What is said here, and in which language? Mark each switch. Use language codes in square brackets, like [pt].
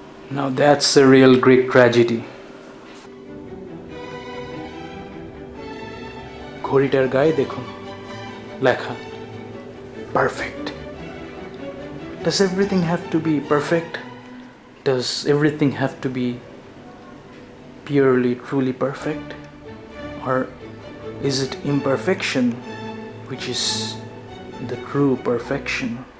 [en] Now that's a real Greek tragedy. [bn] ঘড়িটার গায়ে দেখুন লেখা perfect. [en] Does everything have to be perfect? Does everything have to be purely, truly perfect? or is it imperfection which is the true perfection?